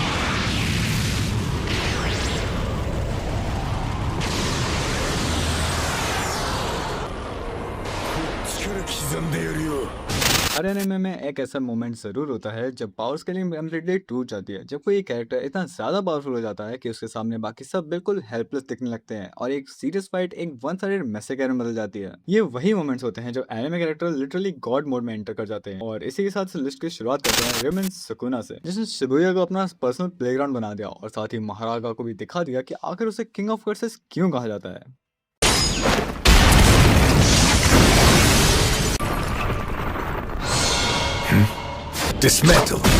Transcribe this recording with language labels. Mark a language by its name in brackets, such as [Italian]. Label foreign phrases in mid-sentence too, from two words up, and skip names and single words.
[Japanese] 刻んでやるよ。 [Hindi] हर एनिमे में एक ऐसा मोमेंट जरूर होता है जब [English] power scaling completely [Hindi] टूट जाती है, जब कोई कैरेक्टर इतना ज्यादा पावरफुल हो जाता है कि उसके सामने बाकी सब बिल्कुल हेल्पलेस दिखने लगते हैं और एक [English] serious fight [Hindi] एक [English] one sided massacre [Hindi] में बदल जाती है। ये वही मोमेंट्स होते हैं जो [English] anime character literally god mode [Hindi] में एंटर कर जाते हैं। और इसी के साथ लिस्ट की शुरुआत करते हैं रिमेन सुकुना से, जिसने शिबुया को अपना [English] personal playground [Hindi] बना दिया और साथ ही महारागा को भी दिखा दिया कि आखिर उसे [English] King of Curses [Hindi] क्यों कहा जाता है। Dismantle.